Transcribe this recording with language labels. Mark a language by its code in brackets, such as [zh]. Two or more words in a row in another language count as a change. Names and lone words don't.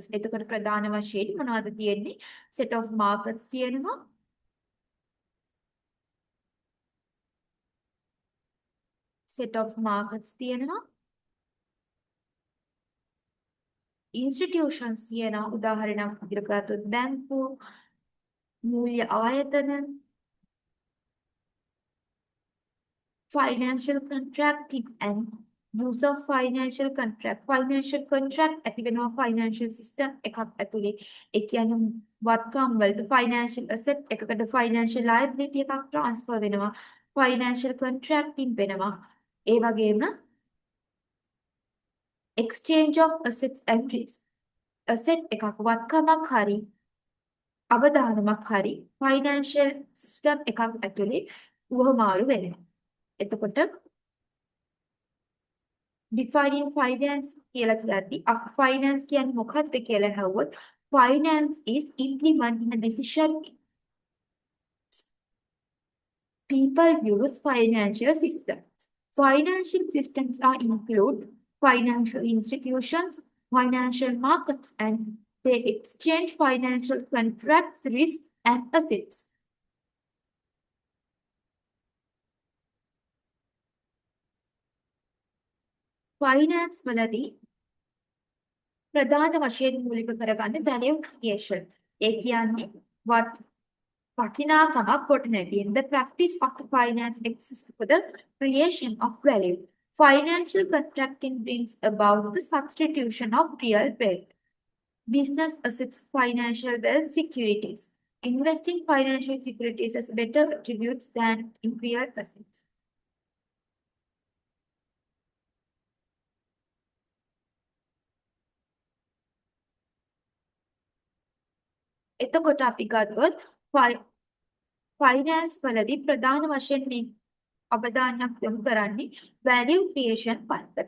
[si] එතකොට ප්‍රධාන වශයෙන් මොනවද තියෙන්නේ? [en] set of markets තියෙනවා. set of markets තියෙනවා. [si] institutions තියෙනවා. උදාහරණයක් විදිහට ගත්තොත් බැංකු, මූල්‍ය ආයතන, [en] financial contracting and use of financial contract. Financial contract [si] ඇති වෙනවා [en] financial system [si] එකක් ඇතුලේ. ඒ කියන්නේ වත්කම් වලට [en] financial asset [si] එකකට [en] financial liability [si] එකක් transfer වෙනවා. [en] financial contracting [si] වෙනවා. ඒ වගේම [en] exchange of assets and risk. [si] asset එකක් වත්කමක් හරි අවදානමක් හරි [en] financial system [si] එකක් ඇතුලේ උවමාරු වෙනවා. [en] එතකොට defining finance [si] කියලා කියද්දී [en] finance [si] කියන්නේ මොකක්ද කියලා අහුවොත් [en] finance is implementing a decision. People use financial systems. Financial systems are include financial institutions, financial markets, and they exchange financial contracts, risks, and assets. [si] Finance වලදී ප්‍රධාන වශයෙන් මූලික කරගන්නේ [en] value creation. [si] ඒ කියන්නේ වටිනාකමක් ගොඩනැගීම. [en] The practice of the finance exists for the creation of value. Financial contracting brings about the substitution of real wealth, business assets, financial wealth, securities. Investing financial securities has better attributes than in real assets. [si] එතකොට අපි ගත්තොත් ෆයිනෑන්ස් වලදී ප්‍රධාන වශයෙන් මේ අවධානයක් යොමු කරන්නේ [en] value creation [si] පැත්තට.